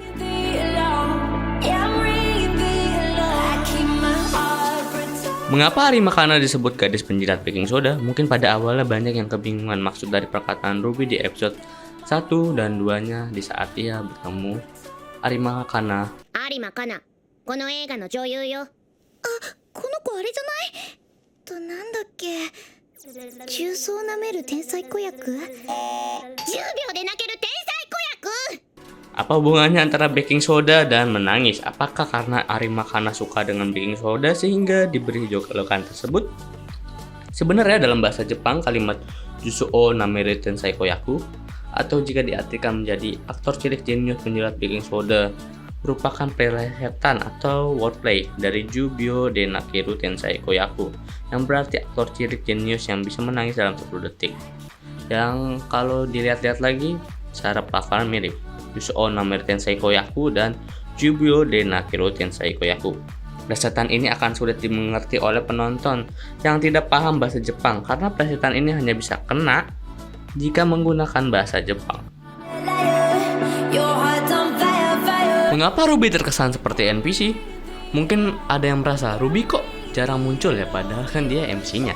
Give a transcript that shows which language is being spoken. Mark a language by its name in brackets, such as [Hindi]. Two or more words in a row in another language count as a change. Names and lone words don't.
[Indonesian] Mengapa Arima Kana disebut gadis penjilat [English] baking soda? [Indonesian] Mungkin pada awalnya banyak yang kebingungan maksud dari perkataan Ruby di episode 1 dan 2-nya di saat ia bertemu Arima Kana. [Japanese] Arima Kana, この映画の女優よ。あ、この子あれじゃない？なんだっけ？重曹を舐める天才子役？10秒で泣ける天才子役！ [Indonesian] Apa hubungannya antara [English] baking soda [Indonesian] dan menangis? Apakah karena Arima Kana suka dengan [English] baking soda [Indonesian] sehingga diberi julukan tersebut? Sebenarnya dalam bahasa Jepang kalimat [Japanese] 重曹を舐める天才子役 [Indonesian] atau jika diartikan menjadi aktor cilik jenius penjilat [English] baking soda [Indonesian] merupakan plesetan atau wordplay dari [Japanese] 10秒で泣ける天才子役 [Indonesian] yang berarti aktor cilik jenius yang bisa menangis dalam 10 detik. Yang kalau dilihat-lihat lagi secara pelafalan mirip [Japanese] 重曹を舐める天才子役 [Indonesian] dan [Japanese] 10秒で泣ける天才子役. [Indonesian] Plesetan ini akan sulit dimengerti oleh penonton yang tidak paham bahasa Jepang karena plesetan ini hanya bisa kena jika menggunakan bahasa Jepang. Mengapa Ruby terkesan seperti NPC? Mungkin ada yang merasa Ruby kok jarang muncul ya, padahal kan dia MC-nya.